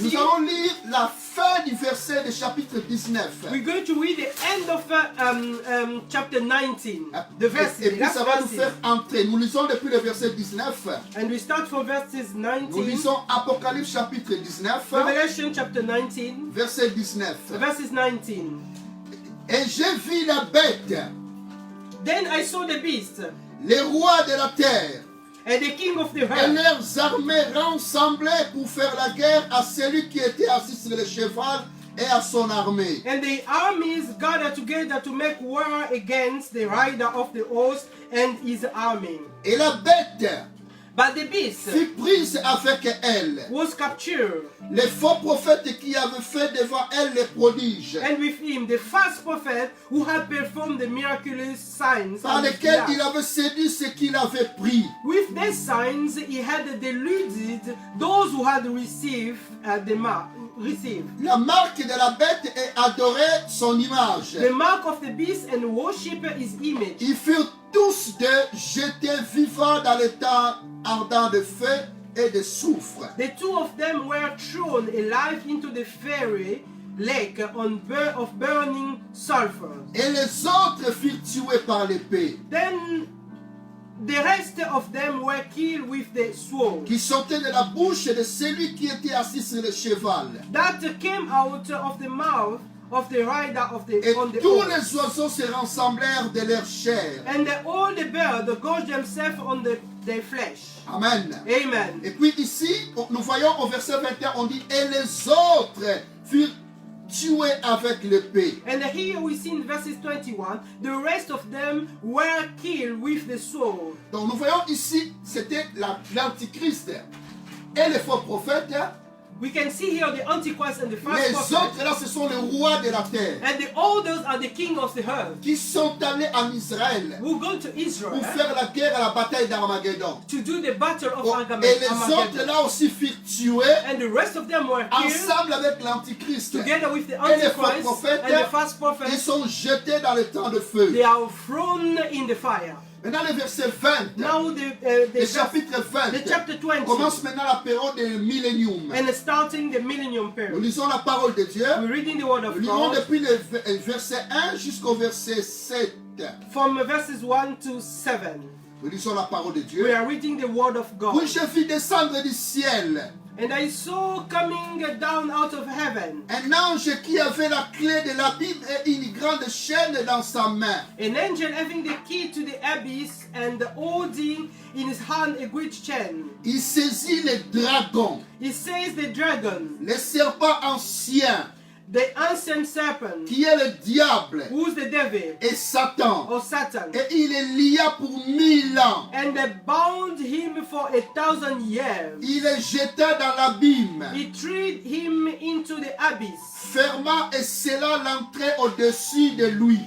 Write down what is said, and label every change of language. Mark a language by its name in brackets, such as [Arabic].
[French] nous allons lire la fin du verset du chapitre 19. [English] we're going to read the end of chapter 19, the verses, [French] Et puis [English] last [French] ça va nous [English] verses. [French] faire entrer. Nous lisons depuis le verset 19. [English] And we start from verses [French] Nous [English] 19, [French] lisons Apocalypse chapitre 19, [English] Revelation chapter 19, [French] verset 19. [English] verses 19. [French] Et j'ai vu la bête, [English] Then I saw the beast [French] les rois de la terre, [English] and the king of the [French] et [English] earth, [French] leurs armées rassemblées pour faire la guerre à celui qui était assis sur le cheval et à son armée. [English] and the armies gathered together to make war against the rider of the horse and his army. [French] Et la bête [English] But the beast [French] fut prise avec elle, [English] was captured, [French] les faux prophètes qui avaient fait devant elle les prodiges, [English] and with him the false prophet who had performed the miraculous signs. [French] par [English] on his [French] lesquels [English] behalf. [French] il avait séduit ceux qu'il avait pris. [English] With these signs, he had deluded those who had received the mark. [French] La marque de la bête est adorer son image. [English] The mark of the beast and worship his image. [French] Ils furent tous deux jetés vivants dans le temps ardent de feu et de soufre. [English] The two of them were thrown alive into the fiery lake of burning sulfur. [French] Et les autres furent tués par l'épée, [English] Then the rest of them were killed with the sword [French] qui sortait de la bouche de celui qui était assis sur le cheval. [English] that came out of the mouth of the rider [French] Et [English] on the [French] tous [English] horse. [French] les oiseaux se rassemblèrent de leur chair. [English] And all the birds gorged themselves on their flesh. [French] Amen. [English] Amen. [French] Et puis ici, nous voyons au verset 21, on dit, et les autres furent tués avec l'épée. [English] And here we see in verses 21, the rest of them were killed with the sword. [French] Donc nous voyons ici, c'était l'Antichrist et les faux prophètes. [English] We can see here the Antichrist and the false [French] Les [English] prophet. [French] autres là, ce sont les rois de la terre [English] And the others are the king of the earth [French] qui sont allés en Israël [English] who go to Israel [French] pour faire la guerre à la bataille d'Armageddon. [English] to do the battle of [French] Et les autres [English] Armageddon. [French] là aussi furent tués [English] And the rest of them were killed [French] ensemble avec l'Antichrist. [English] together with the [French] Et les faux [English] Antichrist [French] prophètes, [English] and the false [French] ils [English] prophet. [French] sont jetés dans le temps de feu. [English] They are thrown in the fire. [French] Maintenant le verset 20, [English] Now [French] le chapitre 20, [English] the chapter 20 [French] commence maintenant la période du millénium. [English] and starting the millennium [French] Nous [English] period. [French] lisons la parole de Dieu. [English] We're reading the word of [French] Nous lisons [English] God [French] depuis le verset 1 jusqu'au verset 7. [English] from verses 1 to 7. [French] Nous lisons la parole de [English] We [French] Dieu. [English] are reading the word of God. [French] Puis je vis descendre du ciel [English] And I saw coming down out of heaven [French] un ange qui avait la clé de l'abîme et une grande chaîne dans sa main. [English] an angel having the key to the abyss and holding in his hand a great chain. [French] Il saisit les dragons, [English] He says the dragon, [French] les serpents anciens, [English] the ancient serpent, [French] qui est le diable [English] who's the devil [French] et Satan. [English] or Satan, [French] Et il est lié pour 1000 ans. [English] and they bound him for 1,000 years. [French] Il est jeté dans l'abîme, [English] He threw him into the abyss, [French] fermant et scellant l'entrée au-dessus de lui,